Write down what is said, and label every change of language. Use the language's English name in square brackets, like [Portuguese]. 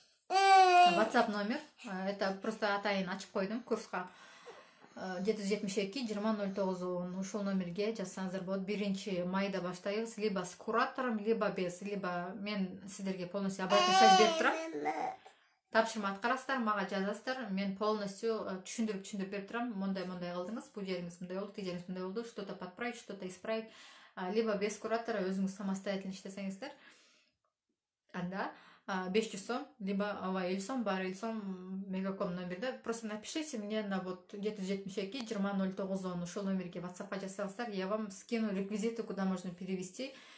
[Kyrgyz] WhatsApp номер, это просто атайын ачып койдум курска. 772-2009 ушул номерге жазсаңыздар болот. 1 майда баштайбыз, [Russian] либо с куратором, либо без, [Kyrgyz] либо мен сиздерге полностью обратный связь берип турам. Тапшырма аткарасыздар, мага жазасыздар, мен полностью түшүндүрүп берип турам. Мондай кылдыңыз, бул жериңиз мындай болду, тиги жериңиз мындай болду, [Russian] что-то подправить, что-то исправить. [Kyrgyz] Либо без куратора өзүңүз самостоятельно иштесеңиздер, анда 500 сом, либо 50 сом, бар 50 сом мегаком номерде. [Russian] Просто напишите мне на вот 772-2009 [Kyrgyz] ушул номерге WhatsApp жазсаңыздар, [Russian] я вам скину реквизиты, куда можно перевести.